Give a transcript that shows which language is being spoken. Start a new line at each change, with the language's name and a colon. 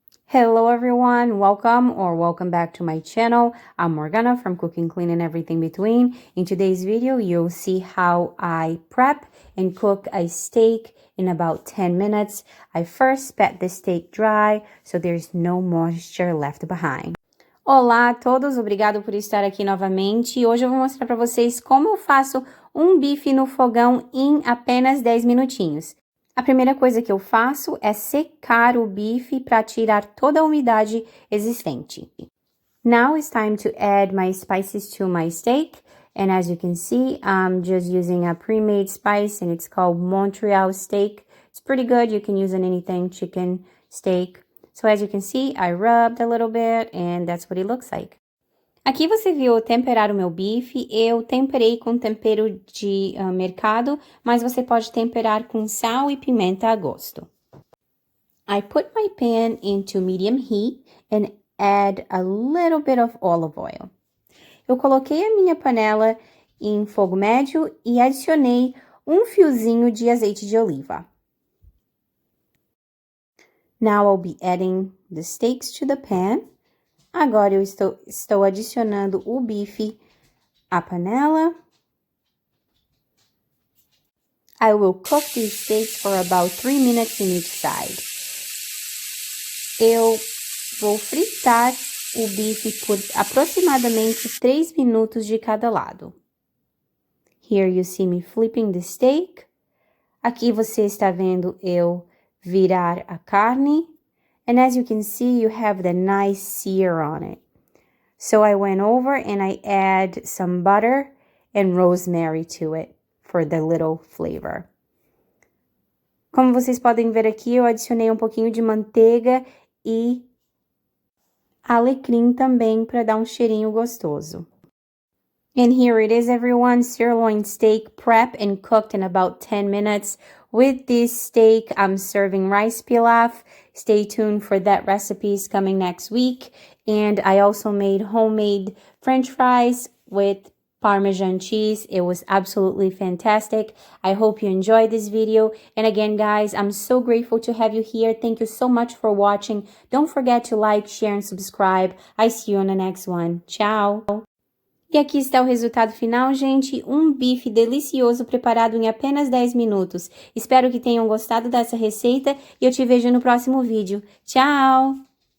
English: Hello everyone, welcome back to my channel. I'm Morgana from Cooking, Clean and Everything Between. In today's video, you'll see how I prep and cook a steak in about 10 minutes. I first pat the steak dry so there's no moisture left behind.
Portuguese: Olá a todos, obrigado por estar aqui novamente. E hoje eu vou mostrar para vocês como eu faço um bife no fogão em apenas 10 minutinhos. A primeira coisa que eu faço é secar o bife para tirar toda a umidade existente.
English: Now it's time to add my spices to my steak. And as you can see, I'm just using a pre-made spice and it's called Montreal steak. It's pretty good. You can use on anything, chicken, steak. So as you can see, I rubbed a little bit and that's what it looks like.
Portuguese: Aqui você viu eu temperar o meu bife, eu temperei com tempero de mercado, mas você pode temperar com sal e pimenta a gosto.
English: I put my pan into medium heat and add a little bit of olive oil.
Portuguese: Eu coloquei a minha panela em fogo médio e adicionei um fiozinho de azeite de oliva.
English: Now I'll be adding the steaks to the pan.
Portuguese: Agora eu estou adicionando o bife à panela.
English: I will cook these steaks for about 3 minutes in each side.
Portuguese: Eu vou fritar o bife por aproximadamente 3 minutos de cada lado.
English: Here you see me flipping the steak.
Portuguese: Aqui você está vendo eu virar a carne.
English: And as you can see, you have the nice sear on it. So I went over and I add some butter and rosemary to it for the little flavor.
Portuguese: Como vocês podem ver aqui, eu adicionei um pouquinho de manteiga e alecrim também para dar um cheirinho gostoso.
English: And here it is, everyone, sirloin steak prep and cooked in about 10 minutes. With this steak, I'm serving rice pilaf. Stay tuned for that recipes coming next week. And I also made homemade French fries with Parmesan cheese. It was absolutely fantastic. I hope you enjoyed this video. And again, guys, I'm so grateful to have you here. Thank you so much for watching. Don't forget to like, share, and subscribe. I see you on the next one. Ciao!
Portuguese: E aqui está o resultado final, gente, um bife delicioso preparado em apenas 10 minutos. Espero que tenham gostado dessa receita e eu te vejo no próximo vídeo. Tchau!